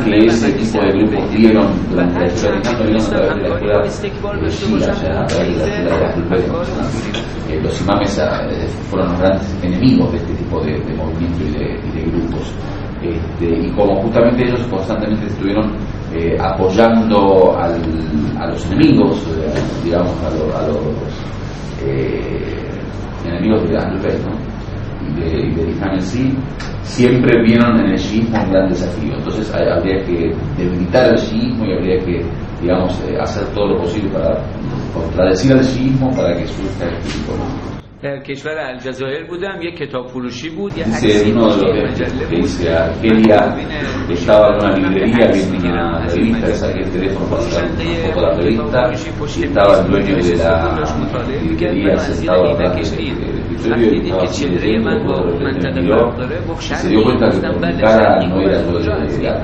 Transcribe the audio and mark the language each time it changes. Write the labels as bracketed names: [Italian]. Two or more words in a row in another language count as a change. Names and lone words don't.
[Spanish] que ese tipo de grupos vieron durante la historia de Islam, a través de la escuela shia, o sea, a través de la escuela de los imames fueron los grandes enemigos de este tipo de movimientos y de grupos, y como justamente ellos constantemente estuvieron apoyando a los enemigos, digamos a los enemigos de Ahlul Bayt, ¿no? y del Islam en sí, siempre vieron en el chiismo un gran desafío. Entonces habría que debilitar el chiismo y habría que, digamos, hacer todo lo posible para contradecir al chiismo para que surja el tipo, ¿no? [Persian] در کشور الجزایر بودم یک کتاب فروشی بود. [Spanish] Dice uno de los que dice Argelia, estaba en una librería viendo una revista, le saqué el teléfono para sacar una foto de la revista, y estaba el dueño de la librería sentado atrás del escritorio y estaba así leyendo, y miró, y se dio cuenta que por mi cara no era lo de Argelia.